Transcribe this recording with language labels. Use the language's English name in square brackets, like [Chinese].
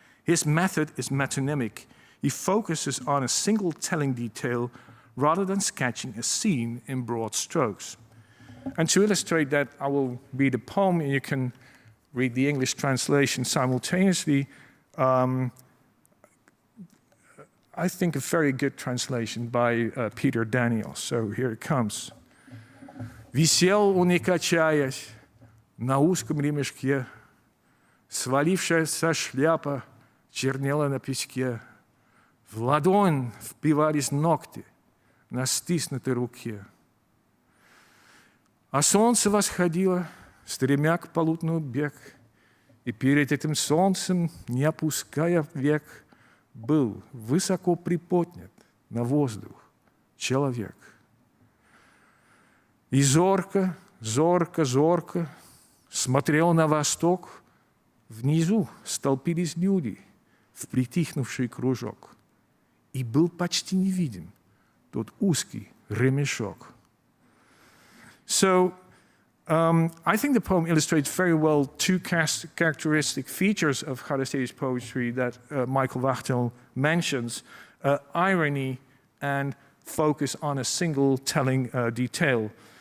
[English] His method is metonymic. He focuses on a single telling detail rather than sketching a scene in broad strokes. And to illustrate that, I will read a poem, and you can read the English translation simultaneously. I think a very good translation by Peter Daniel. So here it comes. [Russian] Висел он, не качаясь, на узком ремешке, свалившаяся шляпа чернела на песке. В ладонь впивались ногти на стиснутой руке. А солнце восходило, стремя к полудню бег, и перед этим солнцем, не опуская век, был высоко приподнят на воздух человек. И зорко, зорко, зорко смотрел на восток. Внизу столпились люди в притихнувший кружок. И был почти не виден тот узкий ремешок. [English] So, I think the poem illustrates very well two characteristic features of Kharasevich's poetry that Michael Wachtel mentions, irony and focus on a single telling detail.